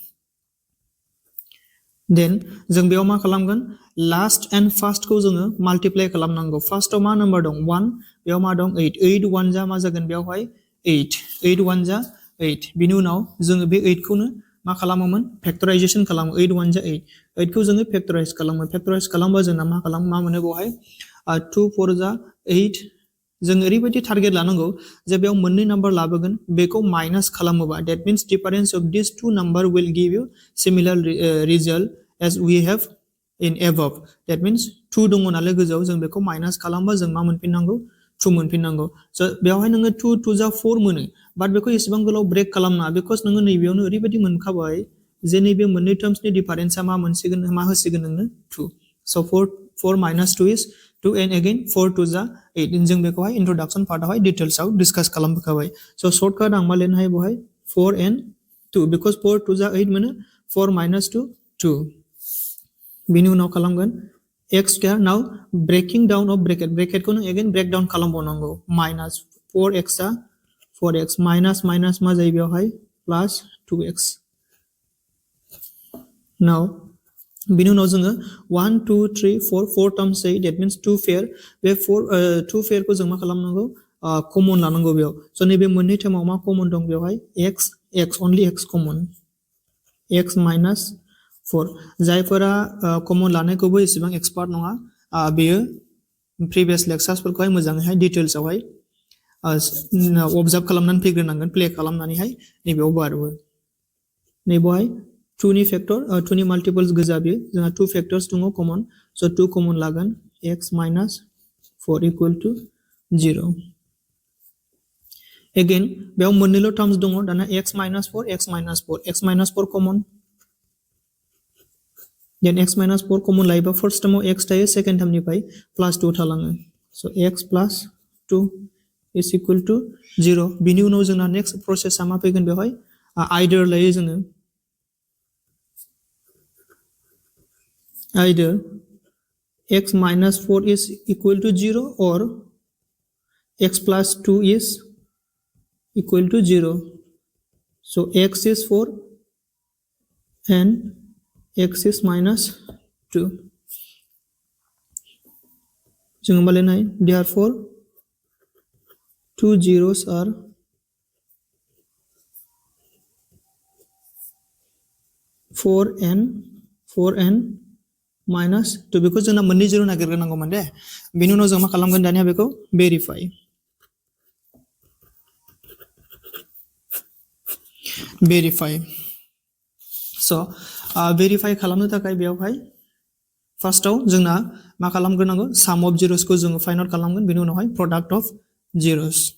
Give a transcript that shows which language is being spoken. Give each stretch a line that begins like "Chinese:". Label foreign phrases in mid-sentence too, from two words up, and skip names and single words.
Bodo: देन जों बेयाव मा खालामगोन
English: last and first
Bodo: को जोङो मल्टीप्लाई खालामनांगौ फार्स्टआव मा नम्बर दं 1 बेयाव मा दं 8 8 1 जा मा जागोन बेवहाय 8 8 1 जा 8 बिनि उनाव जोङो बे 8 खौनो मा खालामोमोन फैक्टराइजेशन खालामो 8 1 जा 8 8 खौ जोङो फैक्टराइज खालामबा जोंना मा मोनो बेवहाय 2 4 जा 8 जों ओरैबायदि टारगेट लानांगौ जे बेयाव मोननै नम्बर लाबोगोन बेखौ माइनास खालामोबा
English: that means difference of this two number will give you similar result as we have in above that means
Bodo: 2 दङ नालाय गोजौआव जों बेखौ माइनास खालामबा जों मा मोनफिननांगौ 2 मोनफिननांगौ
English: सो बेवहाय
Bodo: नोङो 2 2 जा 4 मोनो बाट बेखौ एसेबां गोलाव ब्रेक खालामना बिकज नोङो नैबेयावनो ओरैबायदि मोनखाबाय जे नैबे मोननै टर्म्सनि डिफरेंसआ मा मोनसिगोन मा होसिगोन नोंनो 2 सो 4
English: minus 2 is 2 and again 4
Bodo: 2 जा 8 जों बेखौहाय इंट्रोडक्शन पार्टआवहाय डिटेल्सआव डिस्कस खालामबोखाबाय
English: so shortcut
Bodo: आं मा लिरनो हायो बेवहाय
English: 4 and 2
Bodo: बिकज 4 2 जा 8 मोनो 4 minus 2 2 बिनि उनाव खालामगोन
English: x square now breaking down of bracket
Bodo: को नों
English: again break down
Bodo: खालामबावनांगौ minus 4x जा 4x minus मा जायो बेवहाय plus 2x now बिनि उनाव जोङो 1 2 3 4 टर्म्स जायो
English: that means 2 pair
Bodo: बे 2 पेयर को जों मा खालामनांगौ कमन लानांगौ बेयाव सो नैबे मोननै टर्माव मा कमन दं बेवहाय x only x कमन x minus 4 जायफोरा कमन लानायखौबो एसेबां एक्सपार्ट नङा बेयो प्रिभियस लेक्चार्सफोरखौहाय मोजाङैहाय डिटेल्सआवहाय ऑब्जर्व खालामनानै फैग्रोनांगोन प्ले खालामनानैहाय नैबेयाव बारबो नैबेवहाय 2 नि फैक्टर 2 नि मल्टिपल्स गोजा बेयो जोंहा 2 फैक्टर्स दङ कमन सो 2 कमन लागोन
English: x minus 4 equal to 0
Bodo: अगेन बेयाव मोननैल' टर्म्स दङ दाना x minus 4 कमन देन x minus 4 कमन लायोबा फर्स्ट टर्माव x थायो सेकेंड टर्मनिफ्राय प्लस 2 थालाङो सो
English: x plus 2 is equal to 0
Bodo: बिनि उनाव जोंना नेक्स्ट प्रोसेसआ मा फैगोन बेवहाय आइदार लायो जोङो
English: either x minus 4 is equal to 0 or x plus 2 is equal to 0 so x is 4 and x is minus 2
Bodo: जों मा लिरनो हायो
English: therefore two zeros are four and minus 2
Bodo: बिकज जोंना मोननै जिरो नागिरग्रोनांगौमोन दे बेनि उनाव जों मा खालामगोन दानिया बेखौ
English: verify so verify
Bodo: खालामनो थाखाय बेवहाय फार्स्टआव जोंना मा खालामग्रोनांगौ
English: sum of
Bodo: जिरोसखौ जोङो
English: find out
Bodo: खालामगोन बेनि उनावहाय
English: product of zeros